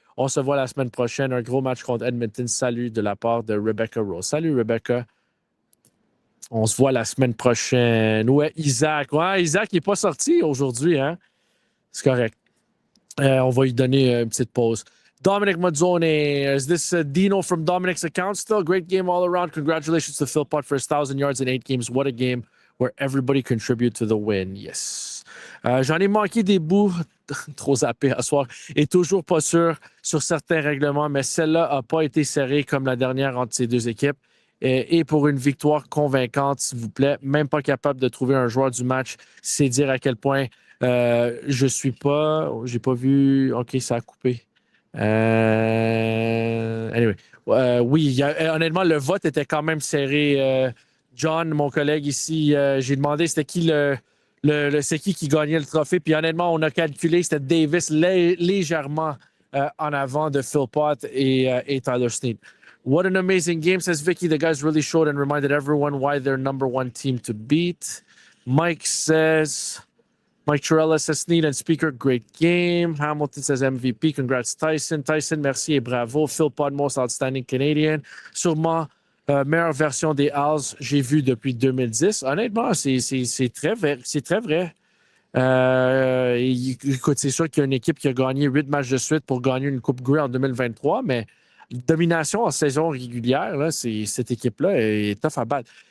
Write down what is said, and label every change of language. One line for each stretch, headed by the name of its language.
French: On se voit la semaine prochaine. Un gros match contre Edmonton. Salut de la part de Rebecca Rose. Salut Rebecca. On se voit la semaine prochaine. Ouais, Isaac. Ouais, Isaac n'est pas sorti aujourd'hui, hein? C'est correct. On va lui donner une petite pause.
English: Dominic Mazzone, is this Dino from Dominic's account still? Great game all around. Congratulations to Philpot for his 1,000 yards in 8 games. What a game where everybody contributed to the win. Yes.
French: J'en ai manqué des bouts, trop zappé à soir, et toujours pas sûr sur certains règlements, mais celle-là n'a pas été serrée comme la dernière entre ces 2 équipes. Et pour une victoire convaincante, s'il vous plaît, même pas capable de trouver un joueur du match, c'est dire à quel point je suis pas. J'ai pas vu. OK, ça a coupé. Anyway. Oui, honnêtement, le vote était quand même serré. John, mon collègue ici, j'ai demandé c'était qui c'est qui gagnait le trophée. Puis honnêtement, on a calculé, c'était Davis légèrement en avant de Philpot et Tyler Snead.
English: What an amazing game, says Vicky. The guys really showed and reminded everyone why they're number 1 team to beat. Mike Chirella says Snead and Speaker, great game. Hamilton says MVP. Congrats, Tyson. Tyson,
French: merci et bravo.
English: Philpot, most outstanding Canadian.
French: Sûrement meilleure version des Owls, j'ai vu depuis 2010. Honnêtement, c'est très vrai. C'est très vrai. Écoute, c'est sûr qu'il y a une équipe qui a gagné 8 matchs de suite pour gagner une Coupe Grey en 2023, mais domination en saison régulière, là, cette équipe-là est tough à battre.